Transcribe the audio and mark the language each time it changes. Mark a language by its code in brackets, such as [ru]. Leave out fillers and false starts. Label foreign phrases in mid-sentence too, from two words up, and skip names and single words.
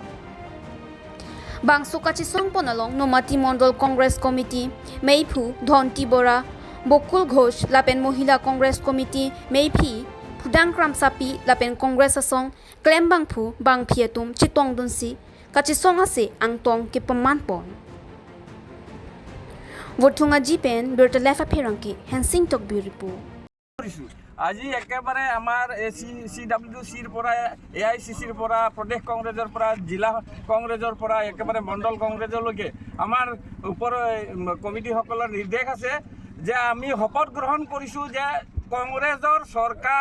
[mjw] Bang suka chisong ponalong Nomati Mondol Congress Committee, Meipu, Dhonti Bora, Bokul Ghosh, Lapen Mohila Congress Committee, Meipi, Pudang Kramsapi, Lapen Congress Asong, Klembang Pu, Bang Pietum, Chitong Dunsi, Kachisong ase ang tong kepamanpon. Votunga Jipen, Berta Lefa Perangki, Hensing Tok Biripu. [as] আজি একেবাৰে আমাৰ CWCৰ পৰা AICCৰ পৰা প্ৰদেশ কংগ্ৰেছৰ পৰা জিলা কংগ্ৰেছৰ পৰা একেবাৰে মণ্ডল কংগ্ৰেছলৈকে আমাৰ ওপৰ কমিটিসকলৰ নিৰ্দেশ আছে যে আমি শপত গ্ৰহণ কৰিছোঁ যে কংগ্ৰেছৰ চৰকাৰ